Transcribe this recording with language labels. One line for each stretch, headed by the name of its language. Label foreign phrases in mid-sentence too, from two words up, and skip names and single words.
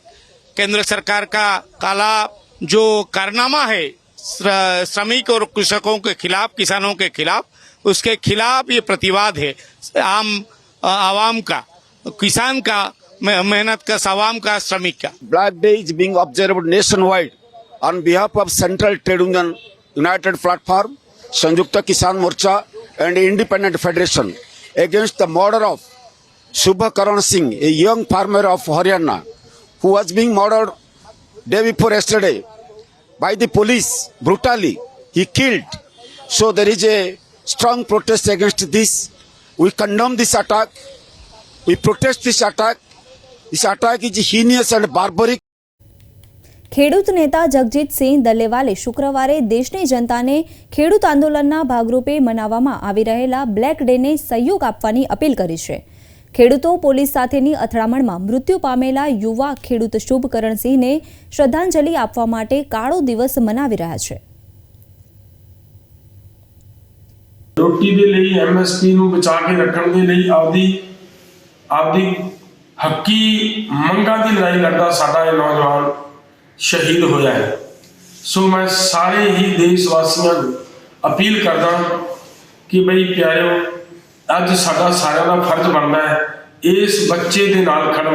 Hindi: केंद्र सरकार का काला जो कारनामा है श्रमिक और कृषकों के खिलाफ, किसानों के खिलाफ, उसके खिलाफ ये प्रतिवाद है आवाम का, किसान का, मेहनत का, आवाम का, श्रमिक का.
English: Black Day is being observed nationwide on behalf of Central Trade Union, United Platform, Sanjukta Kisan Morcha and Independent Federation against the murder of Shubhakaran Singh, a young farmer of Haryana, who was being murdered day before yesterday by the police brutally. He killed. So there is a strong protest against this. We condemn this attack. We protest this attack. This attack is heinous and barbaric.
Gujarati: ખેડૂત નેતા જગજીતસિંહ દલેવાલે શુક્રવારે દેશની જનતાને ખેડૂત આંદોલનના ભાગરૂપે મનાવવામાં આવી રહેલા
English: Black Dayને
Gujarati: સહયોગ આપવાની અપીલ કરી છે. ખેડૂતો પોલીસ સાથેની અથડામણમાં મૃત્યુ પામેલા યુવા ખેડૂત શુભકરણસિંહને શ્રદ્ધાંજલિ આપવા માટે કાળો દિવસ મનાવી રહ્યા છે.
Punjabi: ਰੋਟੀ ਦੇ ਲਈ ਐਮਐਸਪੀ ਨੂੰ ਬਚਾ ਕੇ ਰੱਖਣ ਦੇ ਲਈ ਆਪਦੀ ਹੱਕੀ ਮੰਗਾਂ ਦੀ ਲੜਾਈ ਲੜਦਾ ਸਾਡਾ ਇਹ ਨੌਜਵਾਨ ਸ਼ਹੀਦ ਹੋਇਆ ਹੈ। ਸੋ ਮੈਂ ਸਾਰੇ ਹੀ ਦੇਸ਼ ਵਾਸੀਆਂ ਨੂੰ ਅਪੀਲ ਕਰਦਾ ਕਿ ਬਈ ਪਿਆਰਿਓ, ਅੱਜ ਸਾਡਾ ਸਾਰਿਆਂ ਦਾ ਫਰਜ਼ ਬਣਦਾ ਹੈ ਇਸ ਬੱਚੇ ਦੇ ਨਾਲ ਖੜਨਾ।